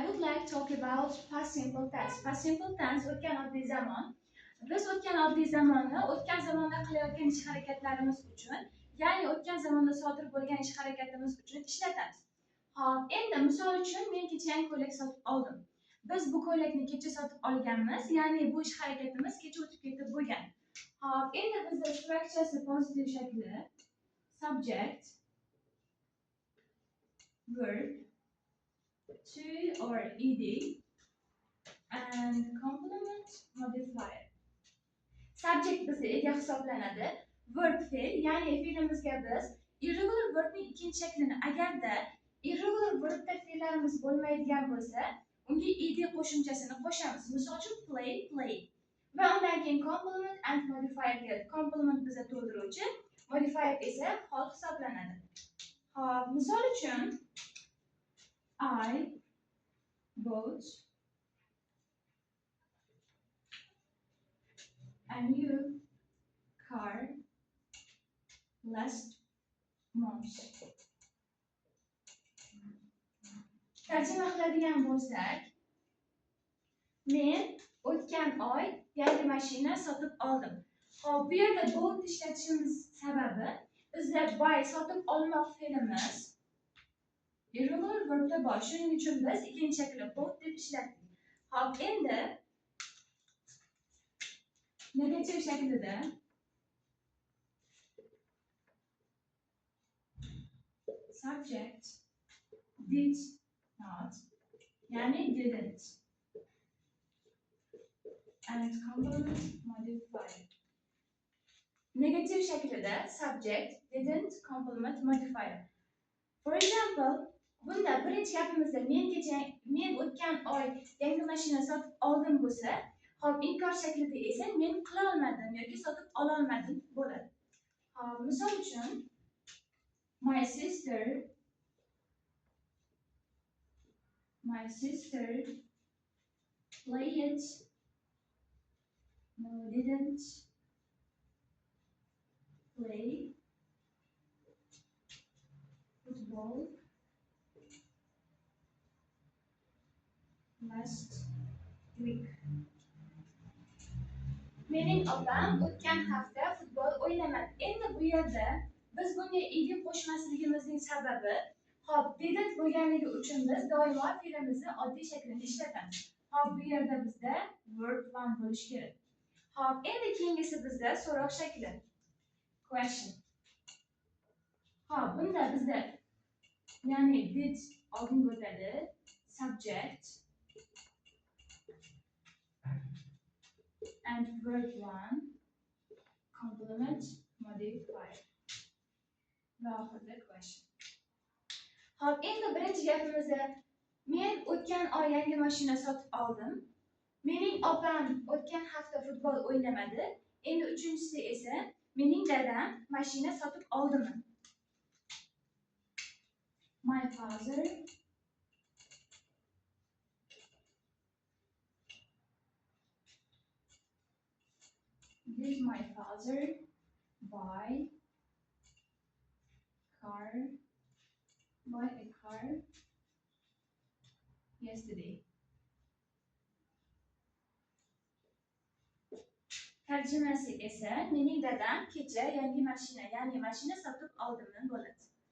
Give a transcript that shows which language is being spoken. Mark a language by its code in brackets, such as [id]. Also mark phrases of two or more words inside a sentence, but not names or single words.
[en] like talk about past simple tense. Past simple tense [uz] o'tgan oddiy zamon. Biz o'tgan oddiy zamonni o'tgan zamonda qilayotgan ish harakatlarimiz uchun, ya'ni o'tgan zamonda sodir bo'lgan ish harakatimiz uchun ishlatamiz. Hop, endi misol uchun men kecha yangi ko'ylak sotib oldim. Biz bu ko'ylakni kecha sotib olganmiz, ya'ni bu ish harakatimiz kecha o'tib ketib bo'lgan. Hop, endi bizda structurasi pozitiv shakli [en] subject verb to or ed and complement modifier. [uz] Subject bizda ega hisoblanadi. Verb fe'l, ya'ni fe'limizga biz [en] irregular verbning [uz] ikkinchi shaklini agarda [en] irregular verbda [uz] fe'llarimiz bo'lmaydigan bo'lsa, unga ed qo'shimchasini qo'shamiz. Misol uchun play, play. Va undan keyin [en] complement and modifier [uz] keladi. Complement bizda to'ldiruvchi, modifier esa hol hisoblanadi. Hop, misol uchun [en] I bought a new car last month. [uz] Tarjima qiladigan bo'lsak, men o'tgan oy yangi mashina sotib oldim. Hop, bu yerda bought ishlatishimiz sababi bizda buy sotib olmoq fe'limiz [en] irregular verbda [uz] bor. Shuning uchun biz ikkinchi shakli bought deb ishlatdik. Hop, endi negativ shaklida [en] subject did not, [uz] ya'ni didn't, [en] and complement modifier. Negative shaklida subject didn't, complement modifier. For example, [uz] bunda birinchi gapimizda men o'tgan oy yangi mashina sotib oldim bo'lsa, hop, inkor shaklida esa men qila olmadim yoki sotib ola olmadim bo'ladi. Hop, misol uchun [en] my sister played, no, didn't play football last week. [uz] Mening opam o'tgan hafta futbol o'ynamadi. Endi bu yerda biz bunga ed qo'shmasligimizning sababi, hop, didn't bo'lganligi uchun biz doimo fe'limizni oddiy shaklini ishlatamiz. Hop, bu yerda bizda verb 1 bo'lishi kerak. Hop, endi keyingisi bizda so'roq shakli. Question. Hop, bunda bizda ya'ni did oldinga o'tadi, [en] subject and verb 1, complement modifier. [uz] Va oxirida question. Hop, endi birinchi gapimizda men o'tgan oy yangi mashina sotib oldim. Mening opam o'tgan hafta futbol o'ynamadi. Endi uchinchisi esa mening dadam mashina sotib oldimi? [en] My father did my father buy a car yesterday? [uz] Tarjimasi esa mening dadam kecha yangi mashina, ya'ni mashina sotib oldimi bo'ladi.